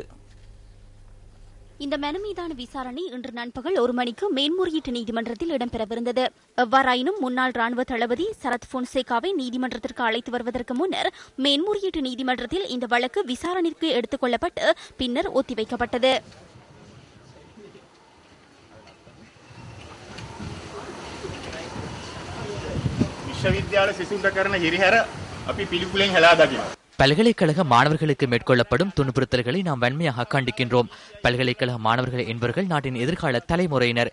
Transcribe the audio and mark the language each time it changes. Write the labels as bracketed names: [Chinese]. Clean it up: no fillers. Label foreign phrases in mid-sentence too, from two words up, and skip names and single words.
[Tamil] இந்த மனு மீதான விசாரணை இன்று நண்பகல் 1 மணிக்கு மேன்முறையீட்டு நீதிமன்றத்தில் இடம்பெறவிருந்தது. எவ்வாறாயினும் முன்னாள் ராணுவ தளபதி சரத் பொன்சேகாவை நீதிமன்றத்திற்கு அழைத்து வருவதற்கு முன்னர் மேன்முறையீட்டு நீதிமன்றத்தில் இந்த வழக்கு விசாரணைக்கு எடுத்துக் கொள்ளப்பட்டு பின்னர் ஒத்திவைக்கப்பட்டது. [Sinhala] විශ්වවිද්‍යාල සිසුන්ට කරන හිරිහැර අපි පිළිකුලෙන් හෙලා දකිනවා. [Tamil] பல்கலைக்கழக மாணவர்களுக்கு மேற்கொள்ளப்படும் துன்புறுத்தல்களை நாம் வன்மையாக கண்டிக்கின்றோம். பல்கலைக்கழக மாணவர்கள் என்பவர்கள் நாட்டின் எதிர்கால தலைமுறையினர்.